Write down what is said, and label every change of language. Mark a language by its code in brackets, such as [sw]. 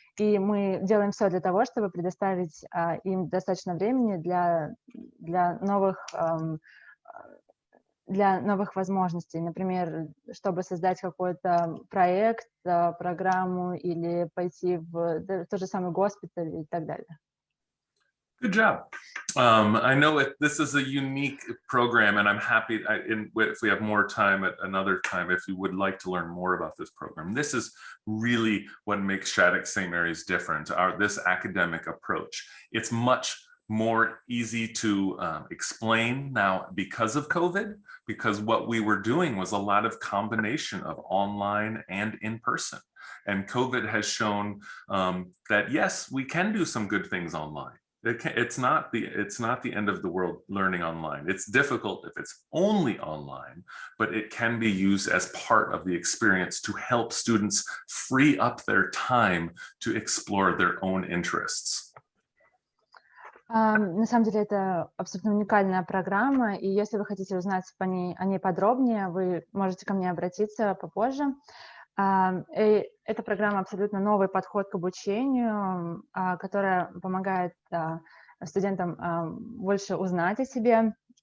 [ru] И мы делаем все для того, чтобы предоставить им достаточно времени для новых возможностей. Например, чтобы создать какой-то проект, программу или пойти в тот же самый госпиталь и так далее. [en] Good job. I know this is a unique program, and I'm happy if we have more time at another time, if you would like to learn more about this program. This is really what makes SHATTUCK-St. Mary's different, this academic approach. It's much more easy to explain now because of COVID, because what we were doing was a lot of combination of online and in person. And COVID has shown that, yes, we can do some good things online. It's not the end of the world learning online. It's difficult if it's only online, but it can be used as part of the experience to help students free up their time to explore their own interests. [ru] На самом деле это абсолютно уникальная программа, и если вы хотите узнать о ней подробнее, вы можете ко мне обратиться попозже. Эта программа абсолютно новый подход к обучению, которая помогает студентам больше узнать о себе.